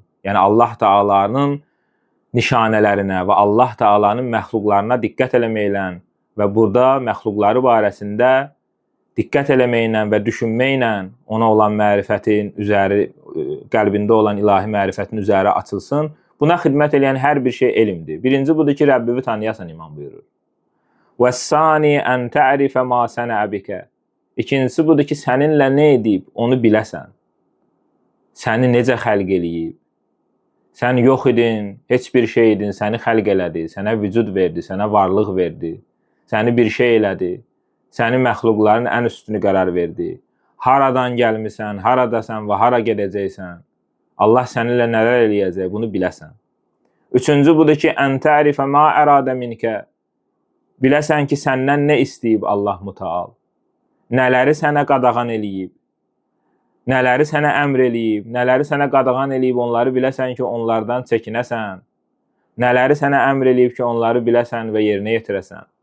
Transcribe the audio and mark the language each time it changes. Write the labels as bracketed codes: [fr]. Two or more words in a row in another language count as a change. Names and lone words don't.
[az] Yəni, Allah Taala'nın nişanələrinə və Allah Taala'nın məxluqlarına diqqət eləməklə və burada məxluqları barəsində diqqət eləməklə və düşünməklə ona olan mərifətin üzəri, qəlbində olan ilahi mərifətin üzəri açılsın. Buna xidmət eləyən hər bir şey elmdir. Birinci budur ki, Rəbbini tanıyasan, imam buyurur. [ar] وَالسَّانِي أَنْ تَعْرِفَ مَا سَنَعَ بِكَ. [az] İkincisi budur ki, səninlə nə edib, onu biləsən. Səni necə xəlq eləyib. Sən yox idin, heç bir şey idin, səni xəlq elədi, sənə vücud verdi, sənə varlıq verdi, səni bir şey elədi, səni məxluqların ən üstünü qərar verdi. Haradan gəlmisən, haradasan və hara gedəcəksən, Allah səninlə nələr eləyəcək, bunu biləsən. Üçüncü budur ki, [ar] أَنْ تَعْرِفَ مَا أَرَادَ مِنْكَ. [az] Biləsən ki, səndən nə istəyib Allah Müteal. Nələri sənə qadağan eləyib, nələri sənə əmr eləyib, nələri sənə qadağan eləyib, onları biləsən ki, onlardan çəkinəsən. Nələri sənə əmr eləyib ki, onları biləsən və yerinə yetirəsən.